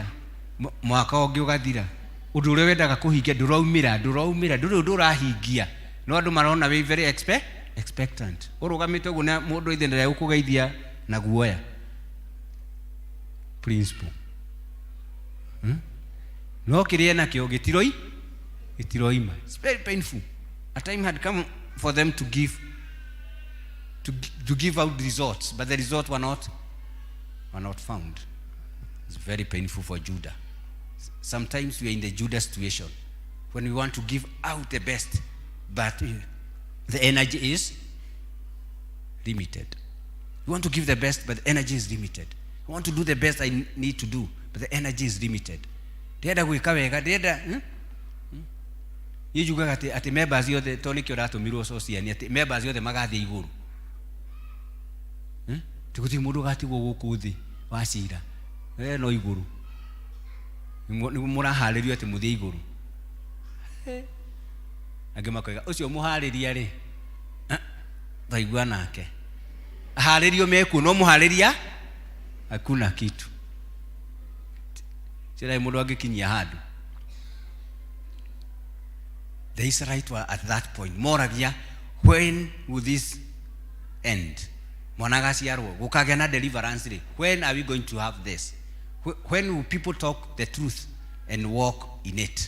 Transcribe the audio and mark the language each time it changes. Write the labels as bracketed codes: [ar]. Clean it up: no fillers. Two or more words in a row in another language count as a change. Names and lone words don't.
[ki] mwaka ungi ugathira undu uri wendaga kuhingia nduraumira nduri ndurahingia no andu marona we [en] very expectant [ki] urugamite uguo na mundu ithendera ukugeithia na guoya principle no kirie na kio gitiroima. [en] It's very painful. A time had come for them to give out results, but the results were not found. It's very painful for Judah. Sometimes we are in the Judah situation when we want to give out the best, but the energy is limited. We want to give the best, but the energy is limited. I want to do the best I need to do, but the energy is limited. [ki] Ndenda gwika wega, ndenda yujuga ati members yothe toni kio ratumirwo sociani ati members yothe magathie iguru. Tikuti mundu gatigwo guku thi wacira. No iguru. Ni muraharirio ati muthie iguru. Ange makoiga ucio muhariria ri. Vaigua nake. Haririo meku no muhariria [sw] hakuna kitu. [ki] Sira mundu angikinyia handu. [en] The Israelites were at that point. Moragia, when will this end? [ki] Monagasiarwo, gukagena [en] deliverance. When are we going to have this? When will people talk the truth and walk in it?